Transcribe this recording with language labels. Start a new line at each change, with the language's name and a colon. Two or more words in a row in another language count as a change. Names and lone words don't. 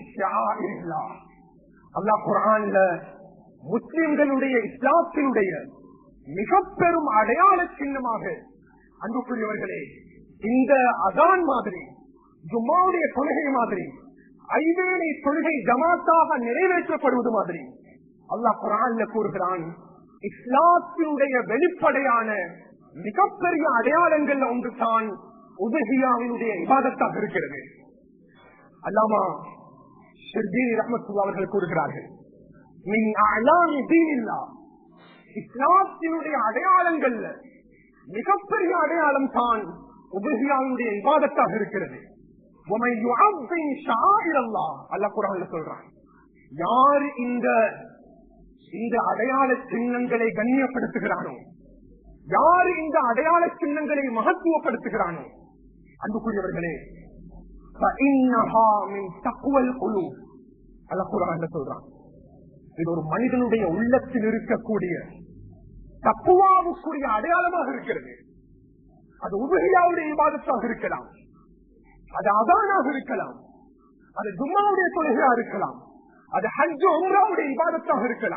Tamil: ஷஆஇரில்லாஹ், அல்லாஹ் குர்ஆன்ல முஸ்லிம்களுடைய இஸ்லாத்தினுடைய மிக பெரும் அடையாள சின்னமாக, அன்புக்குரியவர்களே, இந்த அதான் மாதிரி, ஜும்மாவுடைய தொழுகை மாதிரி, 5 வேளை தொழுகை ஜமாத்தாக நிறைவேற்றப்படுவது மாதிரி அல்லாஹ் குர்ஆன்ல கூறுகிறான், இஸ்லாத்தினுடைய வெளிப்படையான மிகப்பெரிய அடையாளங்கள் ஒன்று தான் உதுஹியாவினுடைய இபாதத்தாக இருக்கிறது. அல்லாமா ஷிர்பீனி ரஹ்மத்துல்லாஹி அவர்கள் கூறுகிறார்கள்,
Arabic: من أعلام دين الله,
Tamil: இஸ்லாத்தினுடைய அடையாளங்கள்ல மிகப்பெரிய அடையாளம் தான் உதுஹியாவினுடைய இபாதத்தாக இருக்கிறது.
Arabic: وَمَن يُعَظِّمْ شَعَائِرَ اللَّهِ,
Tamil: அல்லாஹ் குர்ஆன்ல சொல்றான், யார் இந்த அடையாள சின்னங்களை கண்ணியப்படுத்துகிறானோ, யார் இந்த அடையாள சின்னங்களை மகத்துவப்படுத்துகிறானோ, அன்புக்குரியவர்களே,
Arabic: فَإِنَّهَا مِن تَقْوَى الْقُلُوبِ,
Tamil: அல்லாஹ் குர்ஆன்ல சொல்றான், இது ஒரு மனிதனுடைய உள்ளத்தில் இருக்கக்கூடிய தக்வாவுக்குரிய அடையாளமாக இருக்கிறது. அது உதுஹியாவுடைய இபாதத்தாக இருக்கலாம், அது அதானாக இருக்கலாம், அது ஜும்மாவுடைய தொழுகையா இருக்கலாம், அது ஹஜ் உம்ராவுடைய இபாதத்தாக இருக்கலாம்.